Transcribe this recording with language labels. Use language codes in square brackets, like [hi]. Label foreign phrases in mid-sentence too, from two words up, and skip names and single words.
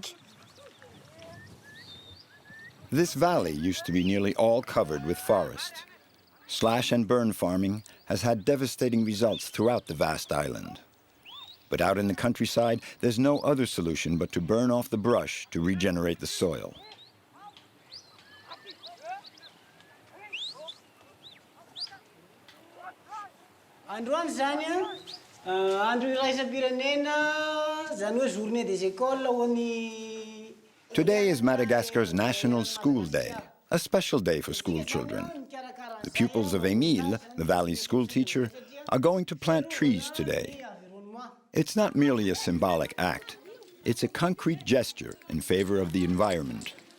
[en] This valley used to be nearly all covered with forest. Slash and burn farming has had devastating results throughout the vast island. But out in the countryside, there's no other solution but to burn off the brush to regenerate the soil. [mg] Androany zany andro iraisam-pirenena zany hoe [fr] journée des écoles [mg] ho an'ny [en] Today is Madagascar's National School Day, a special day for school children. The pupils of Émile, the valley's school teacher, are going to plant trees today. It's not merely a symbolic act. It's a concrete gesture in favor of the environment.